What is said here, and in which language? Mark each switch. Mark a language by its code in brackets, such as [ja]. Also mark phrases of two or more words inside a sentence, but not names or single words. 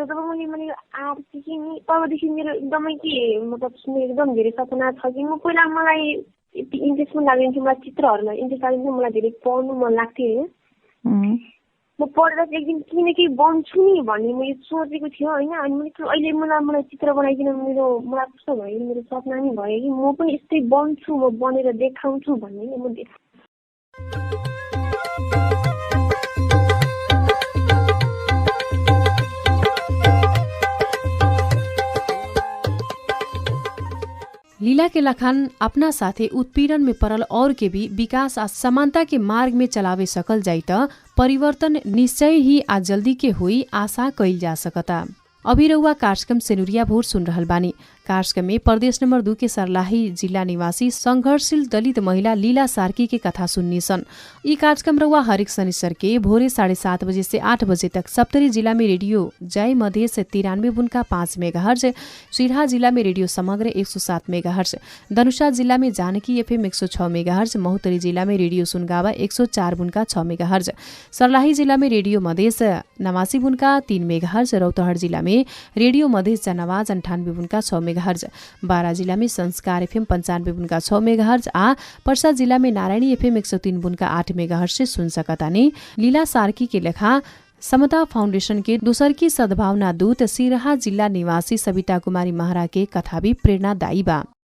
[ne] जब मैले आर्ट सिकेँ नि तबदेखि मेरो एकदमै के मतलब एकदम धेरै सपना छ कि म पहिला मलाई यति इन्ट्रेस्ट पनि लाग्दैन थियो, मलाई चित्रहरूमा इन्ट्रेस्ट लाग्दैन थियो, मलाई धेरै पढ्नु मन लाग्थ्यो होइन। म पढेर एक दिन केही न केही बन्छु नि भन्ने मैले सोचेको थियो होइन। अनि अहिले मलाई चित्र बनाइकन मलाई कस्तो भयो मेरो सपना नि भयो कि म पनि यस्तै बन्छु, म बनेर देखाउँछु भन्ने नि म [bho] लीला के लखान अपना साथे उत्पीड़न में पड़ल और के भी विकास आ समानता के मार्ग में चलावे सकल जाई त परिवर्तन निश्चय ही आ जल्दी के हुई आशा कइल जा सकता। अभी रउआ कार्यक्रम सेनुरिया भोर सुन रहल बानी। कार्यक्रम में प्रदेश नंबर 2 के सर्लाही जिला निवासी संघर्षशील दलित महिला लीला सार्की के कथा सुन्नी सन। यी कार्यक्रम रउआ हरेक शनिचर के भोरे 7:30 बजे से 8 बजे तक सप्तरी जिला में रेडियो जय मधेश 93.5 मेगाहर्ज, सिरहा जिला में रेडियो समग्र 107 मेगाहर्ज, धनुषा जिला में जानकी एफएम 106 मेगाहर्ज, महोत्तरी जिला में रेडियो सुनगावा 104.6 मेगाहर्ज, सर्लाही जिला में रेडियो मधेश 89.3 मेगाहर्ज, रौतहट जिला में रेडियो मधेश जनावाज 98.6 मेगाहर्ज, बारा जिला में संस्कार एफएम 95.6 मेगाहर्ज आ पर्सा जिला में नारायणी एफएम 103.8 मेगाहर्ज से सुन सकतानी। लीला सार्की के लेखा समता फाउंडेशन के दूसर की सद्भावना दूत सिरहा जिला निवासी सविता कुमारी महरा के कथा भी प्रेरणादायी बा।